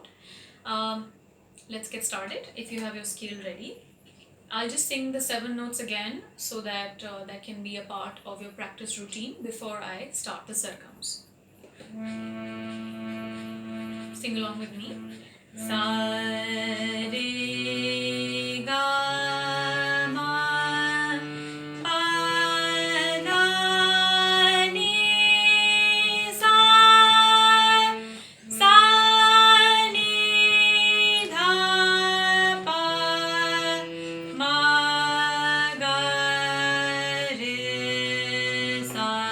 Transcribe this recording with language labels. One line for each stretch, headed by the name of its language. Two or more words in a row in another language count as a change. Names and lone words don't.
English: Let's get started. If you have your scale ready, I'll just sing the 7 notes again so that that can be a part of your practice routine before I start the sargams. Sing along with me.
Hindi: Sa re ga ma pa da ni sa sa ni dha pa ma ga re sa.